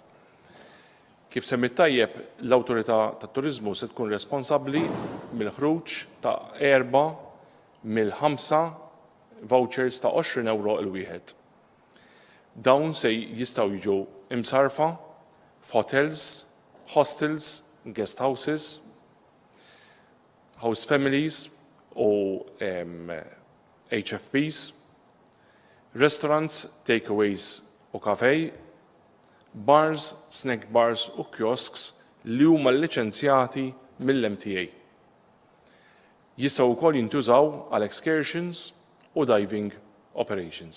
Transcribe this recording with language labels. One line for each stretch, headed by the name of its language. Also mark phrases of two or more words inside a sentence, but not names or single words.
Maltese: Kif semmit tajjeb l-Awtorità tat-Turiżmu se tkun responsabbli mill-ħruġ ta' 4 mill-5 vouchers ta' 20 euro il-wieħed. Dawn se jistgħu jiġu imsarfa f'hotels,
English: hostels, guest houses, house families u HFPs, restaurants, takeaways u cafe, bars, snack bars u kiosks
Maltese: li huma liċenzjati mill-MTA. Jistgħu wkoll jintużaw għal excursions u
English: diving operations.